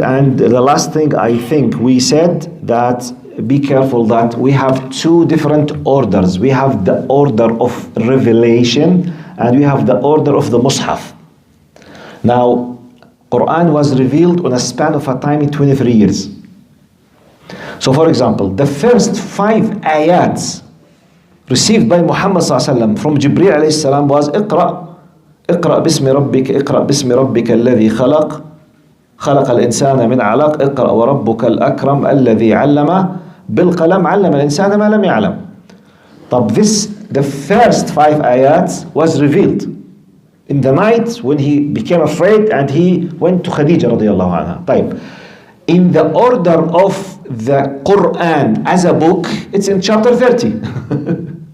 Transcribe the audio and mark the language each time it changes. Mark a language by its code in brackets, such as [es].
[en] And the last thing, I think we said that be careful that we have two different orders. We have the order of revelation and we have the order of the Mus'haf. Now, Quran was revealed on a span of a time in 23 years. So for example, the first 5 ayats received by Muhammad from Jibreel alayhi salam was [ar] اقرأ باسم ربك اقرأ باسم ربك الذي خلق الإنسان من علق اقرأ وربك الأكرم الذي علم بالقلم علم الإنسان ما لم يعلم. [en] طب the first 5 ayats was revealed in the night when he became afraid and he went to Khadija radiallahu anha. [ar] طيب. [en] In the order of the Quran as a book, it's in chapter 30.